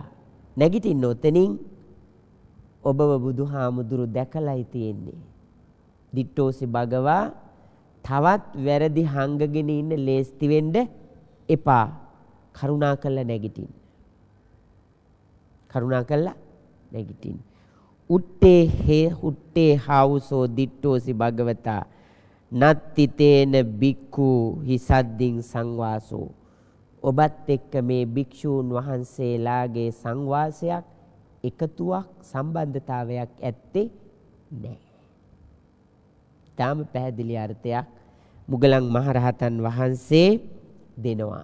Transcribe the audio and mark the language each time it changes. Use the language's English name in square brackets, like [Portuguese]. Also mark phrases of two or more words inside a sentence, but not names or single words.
[Sinhala] නැගිටින්න ඔතනින් ඔබව බුදුහාමුදුරු දැකලායි තියෙන්නේ. [Pali] දිට්ඨෝසි භගවා [Sinhala] තවත් වැරදි හංගගෙන ඉන්න ලේස්ති වෙන්න එපා. කරුණාකරලා නැගිටින්න. [Pali] උට්ටේ හාවුසෝ දිට්ඨෝසි භගවතා නත්තිතේන බික්ඛු හිසද්දින් සංවාසෝ. [Sinhala] ඔබත් එක්ක මේ භික්ෂූන් වහන්සේලාගේ සංවාසයක්, එකතුවක්, සම්බන්ධතාවයක් ඇත්තේ නැහැ. තාම පැහැදිලි අර්ථයක් මුගලන් මහරහතන් වහන්සේ දෙනවා.